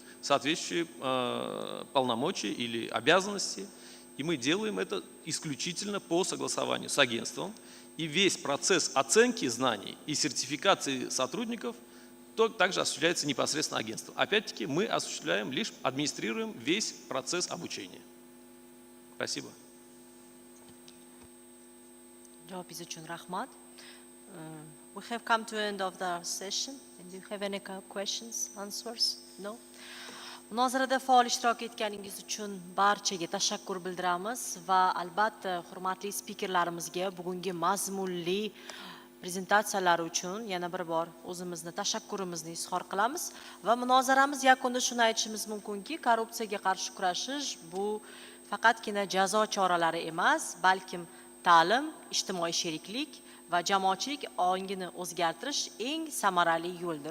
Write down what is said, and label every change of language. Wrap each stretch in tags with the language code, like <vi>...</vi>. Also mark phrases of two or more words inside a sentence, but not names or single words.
<ru>полномочия или обязанности, и мы делаем это исключительно по согласованию с агентством, и весь процесс оценки знаний и сертификации сотрудников также осуществляется непосредственно агентством. Опять-таки мы осуществляем, лишь администрируем весь процесс обучения. Спасибо.</ru> <uz>Javob uchun rahmat.</uz> <en>We have come to the end of the session. And do you have any questions, answers? No?</en> <uz>Munozarada faol ishtirok etganingiz uchun barchaga tashakkur bildiramiz va albatta hurmatli spikerlarimizga bugungi mazmunli prezentatsiyalari uchun yana bir bor o'zimizni tashakkurimizni izhor qilamiz va munozaramiz yakunida shuni aytishimiz mumkinki, korrupsiyaga qarshi kurashish bu faqatgina jazo choralari emas, balkim ta'lim, ijtimoiy sheriklik va jamoatchilik ongini o'zgartirish eng samarali yo'ldir.</uz>